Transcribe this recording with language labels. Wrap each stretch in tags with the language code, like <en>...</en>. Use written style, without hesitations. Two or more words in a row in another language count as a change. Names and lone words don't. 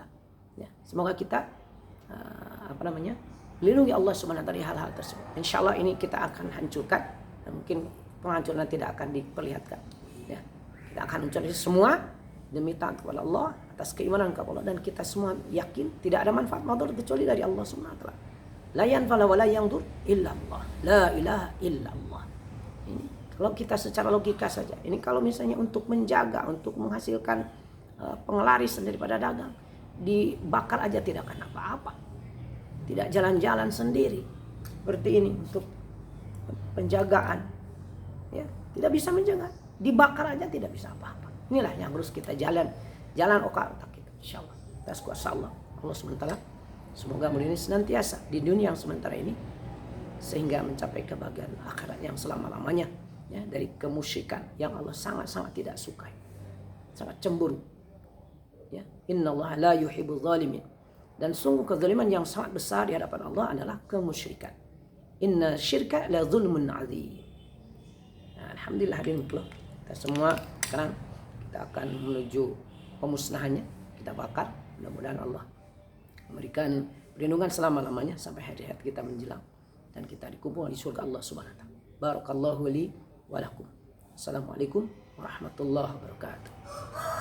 <id>Ya, semoga kita lindungi Allah</id> <ar>سبحانه وتعالى</ar> <id>dari hal-hal tersebut. Insyaallah ini kita akan hancurkan, dan mungkin penghancuran tidak akan diperlihatkan. Ya, kita akan hancurkan semua demi taat kepada Allah, atas keimanan kepada Allah, dan kita semua yakin tidak ada manfaat madarat kecuali dari Allah</id> <ar>سبحانه وتعالى. لا ينفع ولا يضر إلا الله. لا إله إلا الله.</ar> <id>Ini kalau kita secara logika saja. Ini kalau misalnya untuk menjaga, untuk menghasilkan pengelarisan daripada dagang, dibakar aja tidak akan apa-apa. Tidak jalan-jalan sendiri seperti ini untuk penjagaan. Ya, tidak bisa menjaga. Dibakar aja tidak bisa apa-apa. Inilah yang harus kita jalan otak kita, insyaallah. Atas kuasa Allah SWT. Semoga mulia ini senantiasa di dunia yang sementara ini, sehingga mencapai kebahagiaan akhirat yang selama-lamanya, ya, dari kemusyrikan yang Allah sangat-sangat tidak sukai, sangat cemburu. Ya,</id> <ar>إن الله لا يحب الظالمين.</ar> <id>Dan sungguh kezaliman yang sangat besar di hadapan Allah adalah kemusyrikan.</id> <ar>إن الشرك لظلم عظيم.</ar> <id>Nah, alhamdulillah hadirin kita semua sekarang kita akan menuju pemusnahannya, kita bakar. Mudah-mudahan Allah memberikan perlindungan selama-lamanya sampai hari-hari kita menjelang, dan kita dikumpulkan di surga Allah</id> <ar>سبحانه وتعالى. بارك الله لي ولكم. السلام عليكم ورحمة الله وبركاته.</ar>